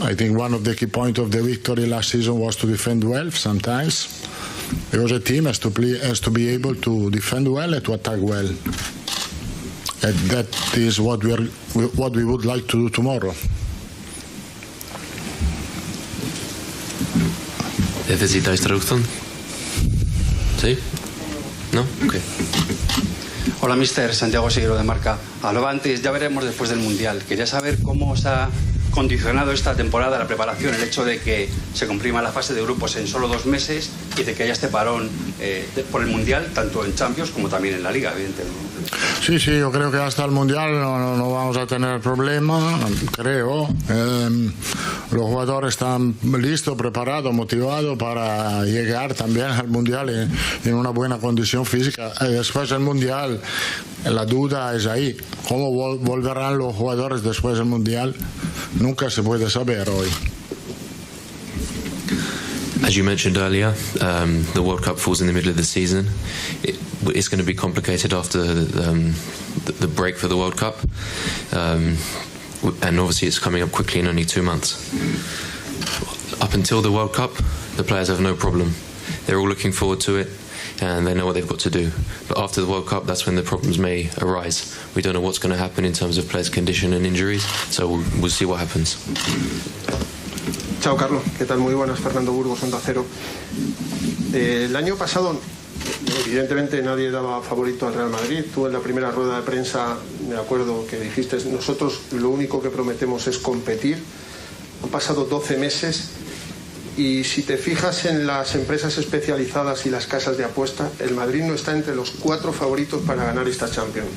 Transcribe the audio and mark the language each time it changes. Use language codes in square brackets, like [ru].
[en] I think one of the key points of the victory last season was to defend well sometimes, because a team has to be able to defend well and to attack well. And that is what we would like to do tomorrow. [es] ¿Necesitáis traducción? ¿Sí? ¿No? Ok. Hola, mister. Santiago Seguero de Marca. Hablaba antes, ya veremos después del Mundial. Quería saber cómo os ha condicionado esta temporada la preparación, el hecho de que se comprima la fase de grupos en solo 2 meses y de que haya este parón por el Mundial, tanto en Champions como también en la Liga, evidentemente. Sí, yo creo que hasta el Mundial no vamos a tener problema, creo. Los jugadores están listos, preparados, motivados para llegar también al Mundial en una buena condición física. Después del Mundial, la duda es ahí. ¿Cómo volverán los jugadores después del Mundial? Nunca se puede saber hoy. [en] As you mentioned earlier, the World Cup falls in the middle of the season. It's going to be complicated after the break for the World Cup. And obviously it's coming up quickly in only 2 months. Up until the World Cup, the players have no problem. They're all looking forward to it, and they know what they've got to do. But after the World Cup, that's when the problems may arise. We don't know what's going to happen in terms of players' condition and injuries, so we'll see what happens. [es] Chao, Carlos. ¿Qué tal? Muy buenas. Fernando Burgos, Onda Cero. El año pasado, evidentemente, nadie daba favorito al Real Madrid. Tú en la primera rueda de prensa, me acuerdo que dijiste, nosotros lo único que prometemos es competir. Han pasado 12 meses y si te fijas en las empresas especializadas y las casas de apuesta, el Madrid no está entre los 4 favoritos para ganar esta Champions.